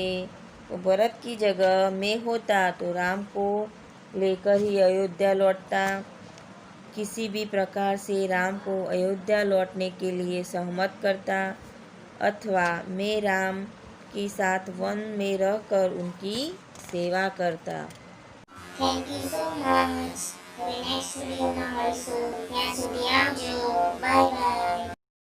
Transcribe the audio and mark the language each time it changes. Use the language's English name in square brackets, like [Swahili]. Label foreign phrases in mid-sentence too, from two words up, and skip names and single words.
[Hindi] तो भरत की जगह मैं होता तो राम को लेकर ही अयोध्या लौटता। किसी भी प्रकार से राम को अयोध्या लौटने के लिए सहमत करता, अथवा मैं राम के साथ वन में रहकर उनकी सेवा करता। [English] Thank you so much. For the next video na also. Yan, so Bye bye.